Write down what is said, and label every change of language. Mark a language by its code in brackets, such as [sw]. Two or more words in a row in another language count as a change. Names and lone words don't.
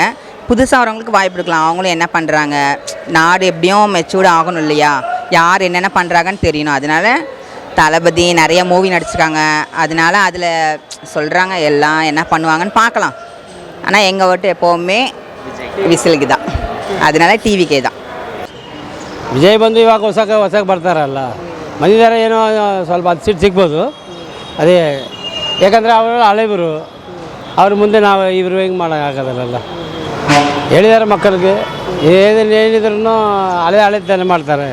[ta] புதுசாக வரவங்களுக்கு வாய்ப்பு கொடுக்கலாம். அவங்களும் என்ன பண்ணுறாங்க, நாடு எப்படியும் மெச்சூர்டு ஆகணும் இல்லையா? யார் என்னென்ன பண்ணுறாங்கன்னு தெரியணும். அதனால் தளபதி நிறைய மூவி நடிச்சிருக்காங்க, அதனால அதில் சொல்கிறாங்க எல்லாம் என்ன பண்ணுவாங்கன்னு பார்க்கலாம். ஆனால் எங்கள் ஓட்டு எப்போவுமே ವಿಸಿಲ್ಗೆ தான். அதனால TVK தான். [kn] ವಿಜಯ್ ಬಂದು ಇವಾಗ ಹೊಸಕ್ಕೆ ಬರ್ತಾರಲ್ಲ, ಬಂದಿದ್ದಾರೆ, ಏನೋ ಸ್ವಲ್ಪ 10 ಸೀಟ್ ಸಿಗ್ಬೋದು. ಅದೇ ಯಾಕಂದರೆ ಅವರು ಹಳೆಬರು, ಅವ್ರ ಮುಂದೆ ನಾವು ಇವರು ಹೆಂಗೆ ಮಾಡೋಕ್ಕಾಗೋದಿಲ್ಲ. ಹೇಳಿದ್ದಾರೆ ಮಕ್ಕಳಿಗೆ, ಏನೇನು ಹೇಳಿದ್ರು ಹಳೆ ಮಾಡ್ತಾರೆ.